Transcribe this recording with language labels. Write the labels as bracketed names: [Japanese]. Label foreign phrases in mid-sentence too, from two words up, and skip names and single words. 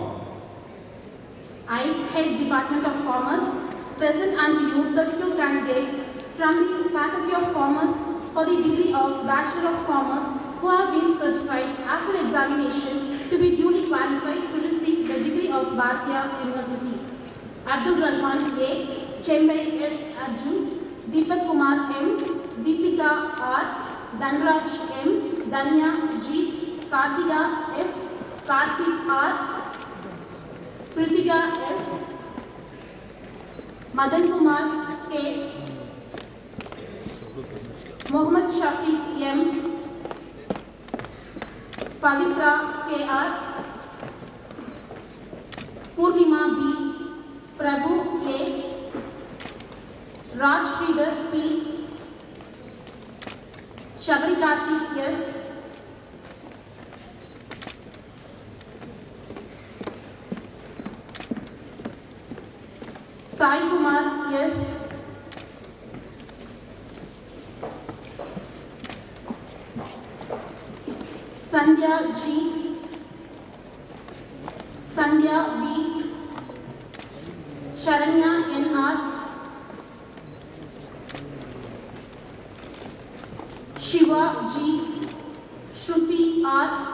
[English] I, Head Department of Commerce, present unto you 32 candidates from the Faculty of Commerce for the degree of Bachelor of Commerce who have been certified after examination to be duly qualified to receive the degree of Bharatiya University. Abdul Rahman A, Chembay S. Arjun, Deepak Kumar M, Deepika R, Dhanraj M, Danya G, Kartika S, Kartik R, Kritika S, Madan Kumar K, Mohammad Shafiq M, Pavitra KR, Purnima B, Prabhu A, Raj Sridhar P, Shabri Kartik S, Sai Kumar S, Sandhya G, Sandhya B, Sharanya NR, Shiva G, Shruti R,